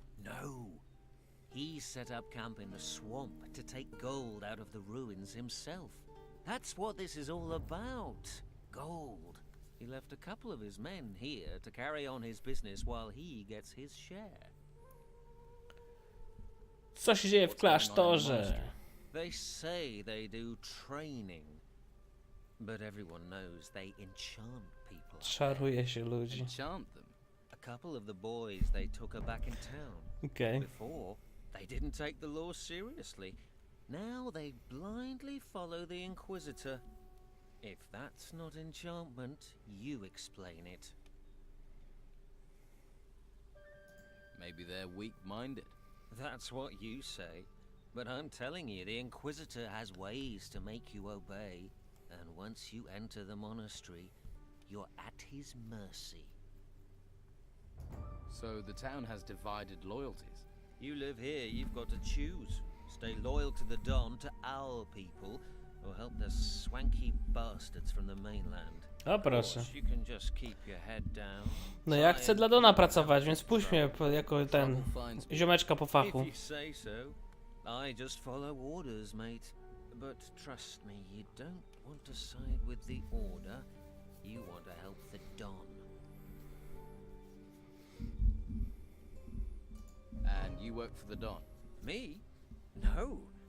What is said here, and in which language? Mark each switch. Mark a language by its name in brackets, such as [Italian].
[English] No. He set up camp in the swamp to take gold out of the ruins himself. That's what this is all about. Gold. He left a couple of his men here to carry on his business while he gets his share. [Polish] Co się dzieje w klasztorze? [English] They say they do training, but everyone knows they enchant people. [Polish] Czaruje się ludzi. [English] Enchant them? A couple of the boys they took are back in town. Okay. Before, they didn't take the law seriously. Now they blindly follow the Inquisitor. If that's not enchantment, you explain it. Maybe they're weak-minded. That's what you say. But I'm telling you, the Inquisitor has ways to make you obey. And once you enter the monastery, you're at his mercy. So the town has divided loyalties? You live here, you've got to choose. Stay loyal to the Don, to our people, or help the swanky bastards from the mainland. [Polish] O proszę. [English] You can just keep your head down. [Polish] No ja chcę dla Dona pracować, więc puść mnie jako ten ziomeczka po fachu. [English] If you say so. I just follow orders, mate. But trust me, you don't want to side with the Order. You want to help the Don. And you work for the Don? Me? No.